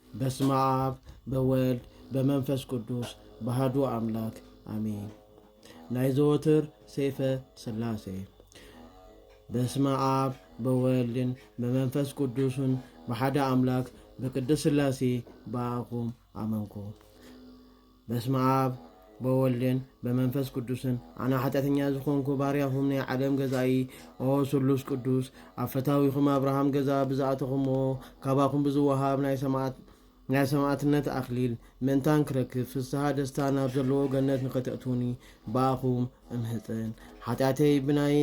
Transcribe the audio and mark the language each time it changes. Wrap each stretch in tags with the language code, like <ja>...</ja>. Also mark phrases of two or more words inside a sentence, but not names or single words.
<gez>በስመ አብ በወልድ በመንፈስ ቅዱስ በአሐዱ አምላክ አሜን።</gez> <ti>ናይ ዘወትር ሰይፈ ሥላሴ።</ti> <gez>በስመ አብ በወልድን በመንፈስ ቅዱስን በአሐደ አምላክ በቅድስ ሥላሴ በአቁም አመንኩ። በስመ አብ በወልድን በመንፈስ ቅዱስን</gez> <ti>አና ኃጢአተኛ ዝኾንኩ ባርያኹም ናይ ዓለም ገዛኢ ኦ ስሉስ ቅዱስ ኣፈታዊኹም አብርሃም ገዛ ብዝኣተኹሞ ካባኹም ብዝወሃብ ናይ ሰማዕትነት ኣኽሊል ምእንታን ክረክብ ፍስሓ ደስታ ናብ ዘለዎ ገነት ንኸተእቱኒ በኣኹም እምህፅን ኃጢአተይ ብናይ</ti>